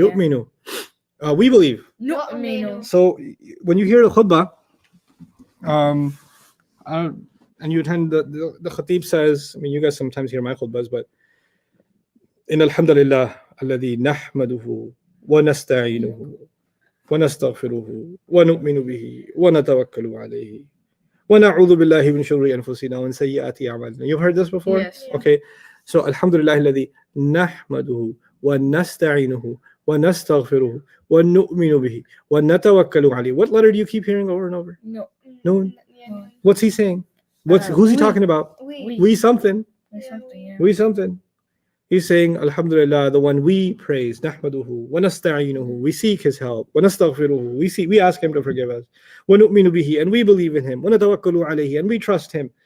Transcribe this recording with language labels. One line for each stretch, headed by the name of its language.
English: Yu'minu. We believe.
Arabic: نؤمن.
English: So when you hear the khutbah, and you attend the khatib says, I mean, you guys sometimes hear my khutbahs, but in
Arabic: alhamdulillah alladhi nahmaduhu ونستعينه ونستغفره ونؤمن به ونتوكل عليه ونعوذ بالله من شرور أنفسنا ومن سيئات أعمالنا.
English: You've heard this before? Yes. Okay.
Arabic: So Alhamdulillah الذي نحمده ونستعينه ونستغفره ونؤمن به ونتوكل عليه.
English: What letter do you keep hearing over and over? No. Noon. Yeah, What's he saying? Who's he talking about? we. We something. There's something. Yeah. We something. He's saying, Alhamdulillah, the one we praise, Nahmaduhu,
Arabic: wa nasta'inuhu,
English: we seek his help,
Arabic: wa nastaghfiruhu,
English: we ask him to forgive us,
Arabic: wa nu'minu bihi,
English: and we believe in him,
Arabic: wa natawakkalu alayhi,
English: and we trust him.